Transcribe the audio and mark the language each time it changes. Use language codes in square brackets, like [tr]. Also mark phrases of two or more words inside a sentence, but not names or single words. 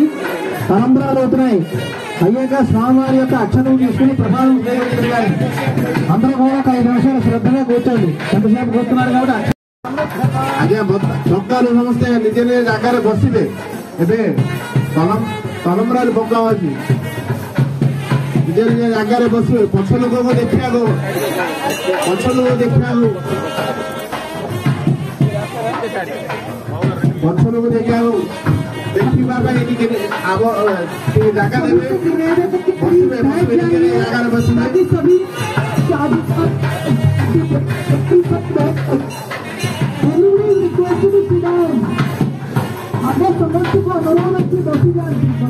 [te] తలంబ్రాలు అవుతున్నాయి, అయ్యాక స్వామివారి యొక్క అక్షరం తీసుకుని ప్రసాదం చేయగలిగారు. అందరూ కూడా ఒక 5 నిమిషాలు శ్రద్ధగా కూర్చోండి, ఎంతసేపు కూర్చున్నారు కాబట్టి. [or] ଆଜ୍ଞା ସକାଳୁ ସମସ୍ତେ ନିଜ ନିଜ ଜାଗାରେ ବସିବେ. ଏବେ ତଲମ୍ବରାରେ ପକା ଅଛି, ନିଜ ନିଜ ଜାଗାରେ ବସିବେ. ପଛ ଲୋକକୁ ଦେଖିବାକୁ ଦେଖିବା ପାଇଁ ଟିକେ ଜାଗା ଦେବେ, ବସିବେ ଜାଗାରେ ବସିବେ. [hi] आपको समस्त को अनुरोध की बसी जानी